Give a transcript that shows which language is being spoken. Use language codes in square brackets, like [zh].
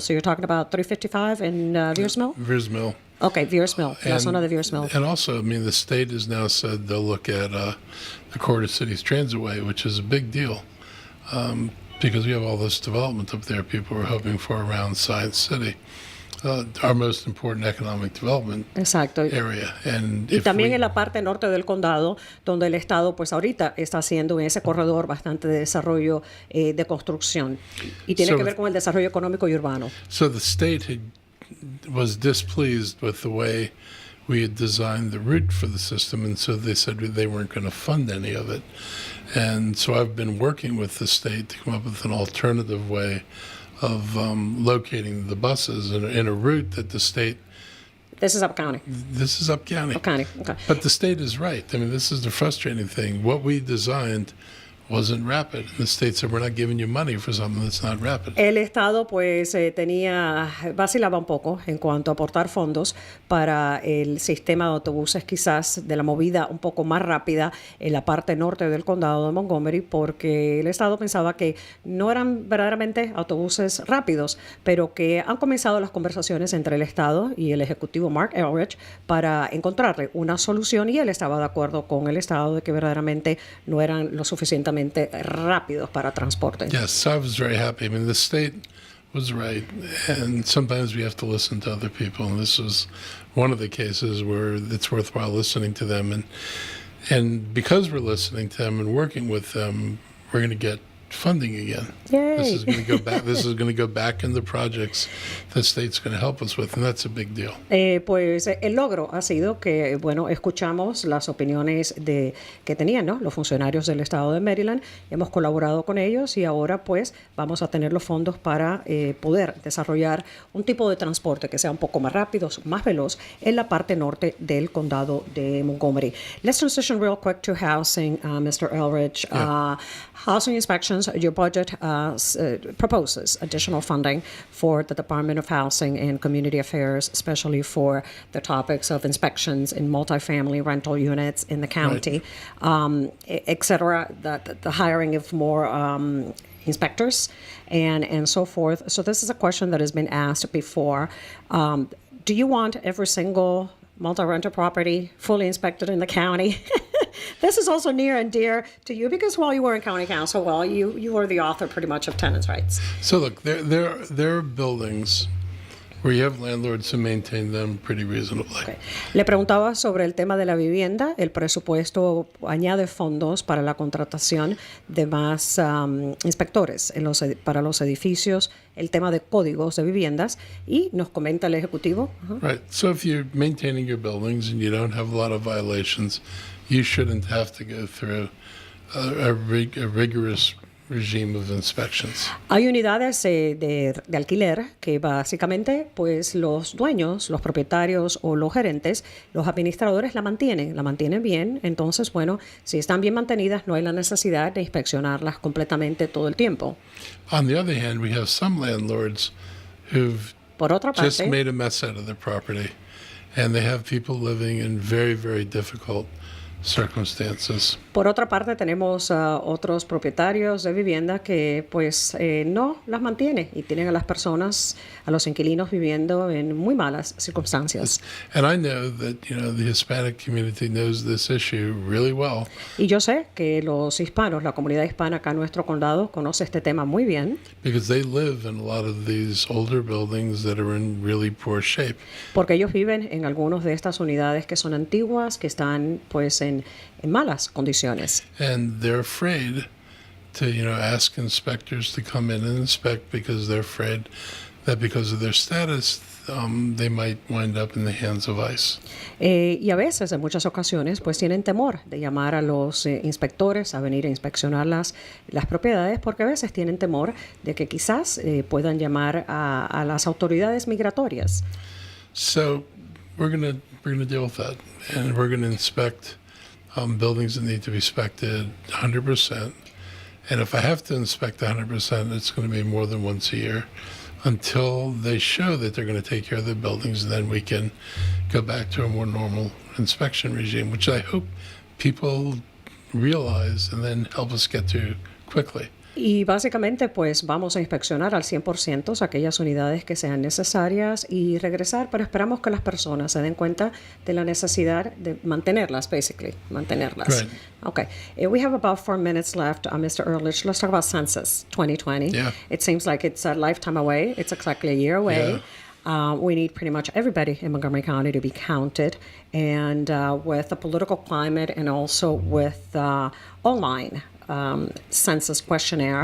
[en] So you're talking about 355 in Veers Mill? Veers Mill. [es] Okay, Veers Mill, la zona de Veers Mill. [en] And also, I mean, the state has now said they'll look at the Corridor Cities Transitway, which is a big deal because we have all this development up there people are hoping for around Science City, our most important economic development [es] Exacto. [en] area. And [es] Y [en] if [es] también [en] we- [es] en la parte norte del condado, donde el Estado pues ahorita está haciendo en ese corredor bastante de desarrollo de construcción. Y tiene [en] So- [es] que ver con el desarrollo económico y urbano. [en] So the state was displeased with the way we had designed the route for the system, and so they said they weren't going to fund any of it. And so I've been working with the state to come up with an alternative way of locating the buses in a route that the state. This is Up County. This is Up County. Up County. Okay. But the state is right. I mean, this is the frustrating thing. What we designed wasn't rapid. And the state said, we're not giving you money for something that's not rapid. [es] El Estado pues vacilaba un poco en cuanto a aportar fondos para el sistema de autobuses quizás de la movida un poco más rápida en la parte norte del condado de Montgomery, porque el Estado pensaba que no eran verdaderamente autobuses rápidos, pero que han comenzado las conversaciones entre el Estado y el ejecutivo Mark Elrich para encontrarle una solución, y él estaba de acuerdo con el Estado de que verdaderamente no eran lo suficientemente rápidos para transporte. [en] Yes, so I was very happy. I mean, the state was right, and sometimes we have to listen to other people, and this was one of the cases where it's worthwhile listening to them, and because we're listening to them and working with them, we're going to get funding again. Yay. This is going to go back. This is going to go back in the projects the state's going to help us with, and that's a big deal. [es] Pues el logro ha sido que, bueno, escuchamos las opiniones que tenían, ¿no?, los funcionarios del estado de Maryland, hemos colaborado con ellos y ahora pues vamos a tener los fondos para poder desarrollar un tipo de transporte que sea un poco más rápido, más veloz en la parte norte del condado de Montgomery. [en] Let's transition real quick to housing, Mr. Elrich. Yeah. Housing inspections, your budget proposes additional funding for the Department of Housing and Community Affairs, especially for the topics of inspections in multifamily rental units in the county, et cetera, the hiring of more inspectors and so forth. So this is a question that has been asked before. Do you want every single multi-renter property fully inspected in the county? This is also near and dear to you because while you were in county council, well, you were the author pretty much of tenants' rights. So look, there are buildings where you have landlords who maintain them pretty reasonably. Okay. [es] Le preguntaba sobre el tema de la vivienda. El presupuesto añade fondos para la contratación de más inspectores para los edificios, el tema de códigos de viviendas, y nos comenta el ejecutivo. [en] Right. So if you're maintaining your buildings and you don't have a lot of violations, you shouldn't have to go through a rigorous regime of inspections. [es] Hay unidades de alquiler que básicamente pues los dueños, los propietarios o los gerentes, los administradores la mantienen bien. Entonces, bueno, si están bien mantenidas no hay la necesidad de inspeccionarlas completamente todo el tiempo. [en] On the other hand, we have some landlords who've [es] Por otra [en] just [es] parte, [en] made a mess out of their property, and they have people living in very, very difficult circumstances. [es] tenemos otros propietarios de vivienda que pues no las mantienen y tienen a las personas, a los inquilinos viviendo en muy malas circunstancias. [en] And I know that, the Hispanic community knows this issue really well. [es] Y yo sé que los hispanos, la comunidad hispana acá en nuestro condado conoce este tema muy bien, [en] Because they live in a lot of these older buildings that are in really poor shape. [es] porque ellos viven en algunas de estas unidades que son antiguas, que están pues en malas condiciones. [en] And they're afraid to, ask inspectors to come in and inspect because they're afraid that because of their status, they might wind up in the hands of ICE. [es] Y a veces, en muchas ocasiones, pues tienen temor de llamar a los inspectores a venir a inspeccionar las propiedades, porque a veces tienen temor de que quizás puedan llamar a las autoridades migratorias. [en] So we're gonna deal with that, and we're gonna inspect buildings that need to be inspected 100%. And if I have to inspect 100%, it's going to be more than once a year until they show that they're going to take care of the buildings, and then we can go back to a more normal inspection regime, which I hope people realize and then help us get to quickly. [es] Y básicamente pues vamos a inspeccionar al 100% aquellas unidades que sean necesarias y regresar, pero esperamos que las personas se den cuenta de la necesidad de mantenerlas, mantenerlas. [en] Right. Okay, we have about 4 minutes left, Mr. Ehrlich. Let's talk about Census 2020. Yeah. It seems like it's a lifetime away. It's exactly a year away. Yeah. We need pretty much everybody in Montgomery County to be counted. And with the political climate and also with online census questionnaire,